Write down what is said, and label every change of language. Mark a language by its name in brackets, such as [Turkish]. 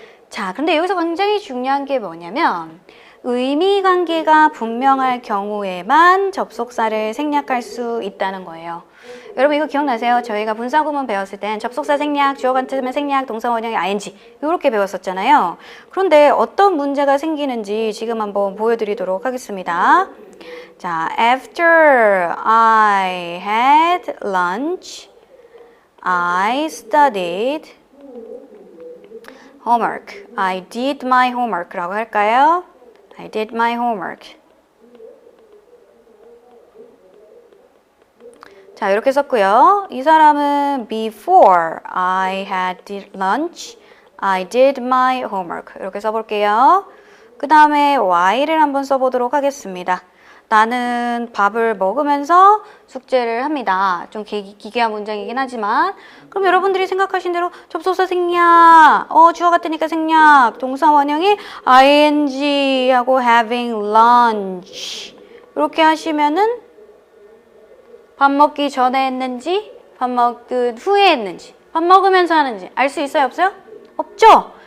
[Korean] 자, 근데 여기서 굉장히 중요한 게 뭐냐면 의미 관계가 분명할 경우에만 접속사를 생략할 수 있다는 거예요. 여러분 이거 기억나세요? 저희가 분사구문 배웠을 땐 접속사 생략, 주어 같으면 생략, 동사 원형이 ing 이렇게 배웠었잖아요. 그런데 어떤 문제가 생기는지 지금 한번 보여드리도록 하겠습니다. [English] 자, after I had lunch, I studied homework. I did my homework [Korean] 라고 할까요? [English] I did my homework. [Korean] 자, 이렇게 썼고요. 이 사람은 [English] before I had lunch, I did my homework. [Korean] 이렇게 써볼게요. 그 다음에 why를 한번 써보도록 하겠습니다. 나는 밥을 먹으면서 숙제를 합니다. 좀 기괴한 문장이긴 하지만 그럼 여러분들이 생각하신 대로 접속사 생략, 주어 같으니까 생략, 동사 원형이 ing 하고 [English] having lunch [Korean] 이렇게 하시면은 밥 먹기 전에 했는지 밥 먹은 후에 했는지 밥 먹으면서 하는지 알 수 있어요? 없어요? 없죠?